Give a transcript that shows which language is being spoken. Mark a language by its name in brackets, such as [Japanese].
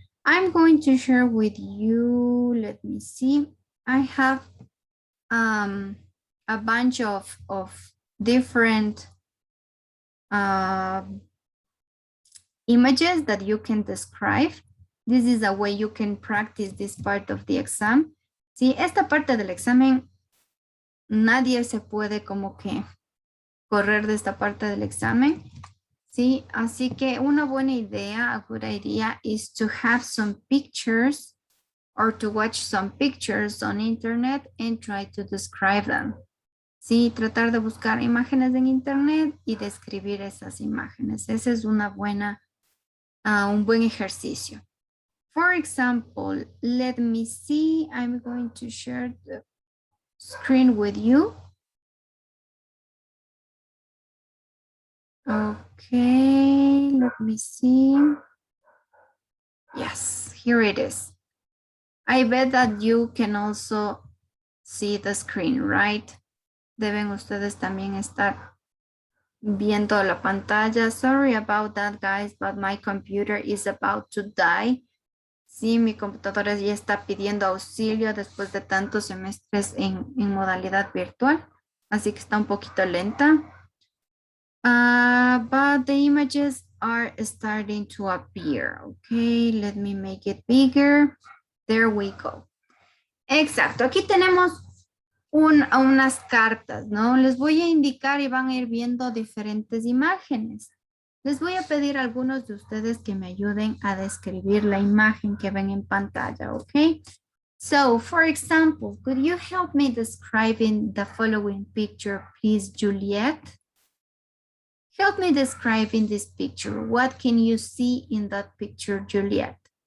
[English] I'm going to share with you, let me see. I have a bunch of different images that you can describe. This is a way you can practice this part of the exam. [Spanish] Sí, esta parte del examen, nadie se puede como que correr de esta parte del examen. Sí, así que una buena idea, [English] a good idea is to have some pictures or to watch some pictures on internet and try to describe them. [Spanish] Sí, tratar de buscar imágenes en internet y describir esas imágenes. Esa es una buena, un buen ejercicio. [English] For example, let me see, I'm going to share the screen with you. Okay, let me see. Yes, here it is. I bet that you can also see the screen, right? [Spanish] Deben ustedes también estar viendo la pantalla. [English] Sorry about that, guys, but my computer is about to die. [Spanish] Sí, mi computadora ya está pidiendo auxilio después de tantos semestres en modalidad virtual. Así que está un poquito lenta. [English] But the images are starting to appear. Okay, let me make it bigger. There we go. [Spanish] Exacto, aquí tenemos unas cartas, ¿no? Les voy a indicar y van a ir viendo diferentes imágenes. Les voy a pedir a algunos de ustedes que me ayuden a describir la imagen que ven en pantalla, ¿ok? [English] So, for example, could you help me describing the following picture, please, Juliet? Help me describing this picture. What can you see in that picture, Juliet?